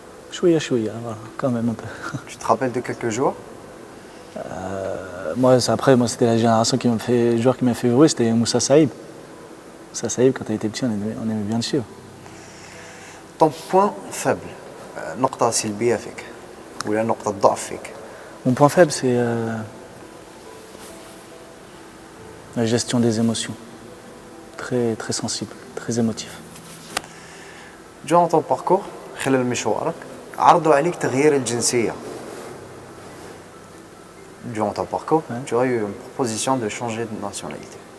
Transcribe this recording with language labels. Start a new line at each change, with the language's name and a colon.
French: Chouïa, chouïa, voilà, quand même un peu. tu te rappelles de quelques joueurs Moi, c'était la génération qui m'a fait, le joueur qui m'a fait jouer, c'était Moussa Saïb. Moussa Saïb, quand il était petit, on aimait bien le suivre. ton point faible
Arabic: نقطة سلبية فيك ولا نقطة ضعف فيك
French: Mon point faible, c'est la gestion des émotions. Très, très sensible, très émotif. durant ton parcours
Arabic: خلال مشوارك عرضوا عليك تغيير الجنسية
French: durant ton parcours tu as eu une proposition de changer de nationalité